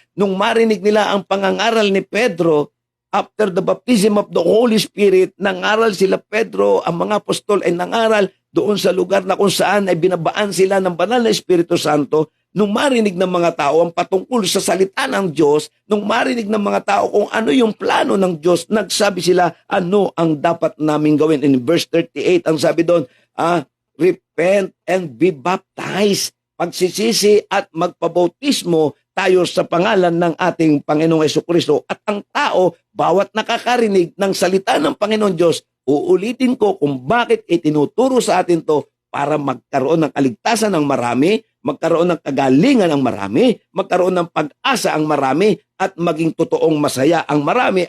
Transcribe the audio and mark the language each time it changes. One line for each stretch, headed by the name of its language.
Filipino: Nung marinig nila ang pangangaral ni Pedro,
English: after the baptism of the Holy Spirit,
Filipino: nangaral sila Pedro, ang mga apostol ay nangaral doon sa lugar na kung saan ay binabaan sila ng banal na Espiritu Santo. Nung marinig ng mga tao ang patungkol sa salita ng Diyos, nung marinig ng mga tao kung ano yung plano ng Diyos, nagsabi sila, ano ang dapat naming gawin?
English: In verse 38,
Filipino: ang sabi doon,
English: repent and be baptized.
Filipino: Pagsisisi at magpabautismo tayo sa pangalan ng ating Panginoong Hesukristo. At ang tao, bawat nakakarinig ng salita ng Panginoon Diyos, uulitin ko kung bakit itinuturo sa atin to para magkaroon ng kaligtasan ng marami, magkaroon ng kagalingan ang marami, magkaroon ng pag-asa ang marami, at maging totoong masaya ang marami.